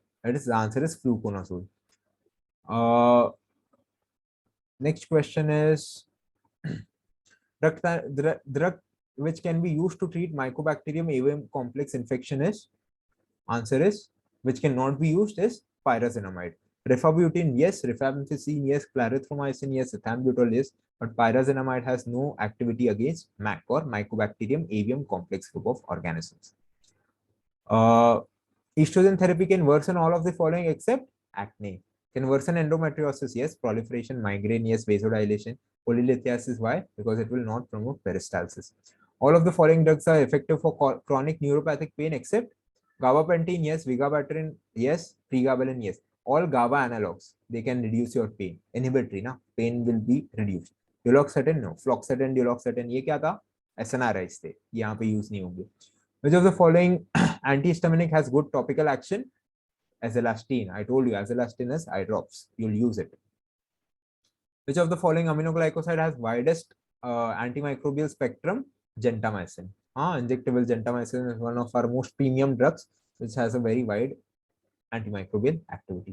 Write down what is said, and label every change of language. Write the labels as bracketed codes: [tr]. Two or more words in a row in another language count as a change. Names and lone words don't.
[en] That is the answer is fluconazole. Next question is drug which can be used to treat Mycobacterium avium complex infection is, answer is, which cannot be used is pyrazinamide. Rifabutin, yes. Rifampicin, yes. Clarithromycin, yes. Ethambutol, yes. But pyrazinamide has no activity against MAC or Mycobacterium avium complex group of organisms. Estrogen therapy can worsen all of the following except acne. Can worsen endometriosis, yes. Proliferation, migraine, yes. Vasodilation. Polylithiasis, why? Because it will not promote peristalsis. All of the following drugs are effective for chronic neuropathic pain except gabapentin, yes. Vigabatrin, yes. Pregabalin, yes. All GABA analogs, they can reduce your pain. Inhibitory, na? Pain will be reduced. Duloxetine, no. Fluoxetine, duloxetine, [hi] ये क्या था? SNRIs थे. यहाँ पे use नहीं होंगे. [en] Which of the following antihistaminic has good topical action? Azelastine. I told you, azelastine is eye drops. You'll use it. Which of the following aminoglycoside has widest antimicrobial spectrum? Gentamicin. Injectable gentamicin is one of our most premium drugs, which has a very wide antimicrobial activity.